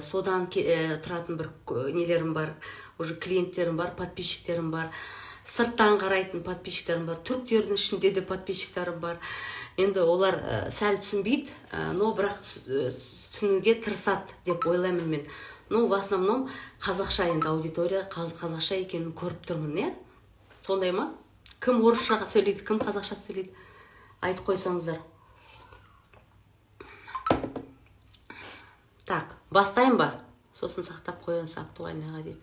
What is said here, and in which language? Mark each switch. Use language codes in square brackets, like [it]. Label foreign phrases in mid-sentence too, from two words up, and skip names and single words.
[kk] Содан тұратын бір нелерім бар, уже клиенттерім бар, подписчиктерім бар. Сырттан қарайтын подписчиктерім бар. Түрктердің ішінде де подписчиктерім бар. Енді олар сәл түсінбейді, но бірақ түсінуге тырысады деп ойлаймын мен. [ru] Но в основном [kk] қазақша, енді аудитория қазақша екенін көріп тұрмын, не? Сондай ма? Кім орысша сөйлейді, кім қазақша сөйлейді? Айтып қойсаңыздар. Так, бастайын ба? Сосын сақтап қойыңыз актуальныйға дейді.